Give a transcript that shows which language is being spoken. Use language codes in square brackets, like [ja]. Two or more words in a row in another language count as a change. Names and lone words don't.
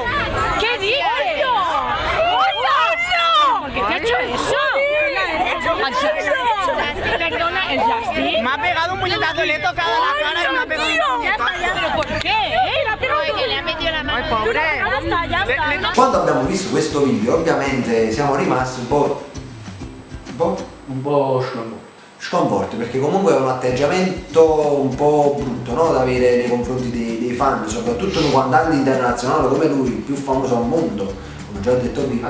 [es] ¿Qué dices? ¿Por qué te ha hecho eso? Perdona, el Justin. Me ha pegado un puñetazo, le he tocado la cara y me ha pegado un puñetazo. ¿Pero por qué? Que le ha metido la mano. Ya está. [it] Quando abbiamo visto questo video ovviamente siamo rimasti un po' sconvolti, perché comunque è un atteggiamento un po' brutto, no? Da avere nei confronti dei fan, soprattutto un cantante internazionale come lui, il più famoso al mondo, come già ho detto prima.